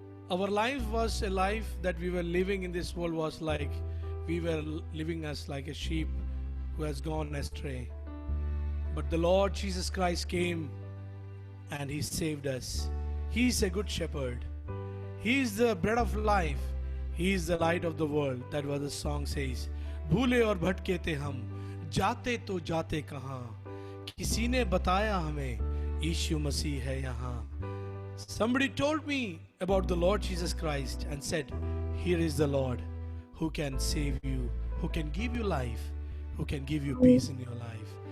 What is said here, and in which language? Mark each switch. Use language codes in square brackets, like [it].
[en] Our life was a life that we were living in this world was like we were living as like a sheep who has gone astray. But the Lord Jesus Christ came and He saved us. He is a good shepherd. He is the bread of life. He is the light of the world. That was the song says. [hi] भूले और भटके थे हम, जाते तो जाते कहाँ, किसी ने बताया हमें यीशु मसीह है यहाँ. [en] Somebody told me about the Lord Jesus Christ and said, here is the Lord who can save you, who can give you life, who can give you peace in your life.